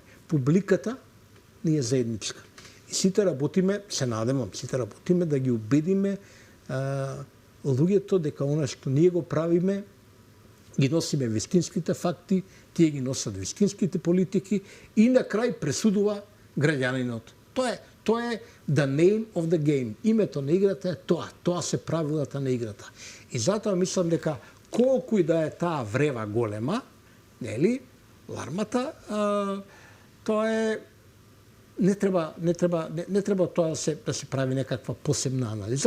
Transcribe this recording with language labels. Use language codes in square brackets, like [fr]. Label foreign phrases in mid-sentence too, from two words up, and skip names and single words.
[mk] Публиката ни е заедничка. И сите работиме, се надевам, сите работиме да ги убедиме луѓето дека она што ние го правиме, ги носиме вистинските факти, тие ги носат вистинските политики и на крај пресудува граѓанинот. Тоа е [en] the name of the game. [mk] Името на играта е тоа. Тоа се правилата на играта. И затоа мислам дека колку и да е таа врева голема, нели, лармата, тоа е не треба тоа да се прави некаква посебна анализа.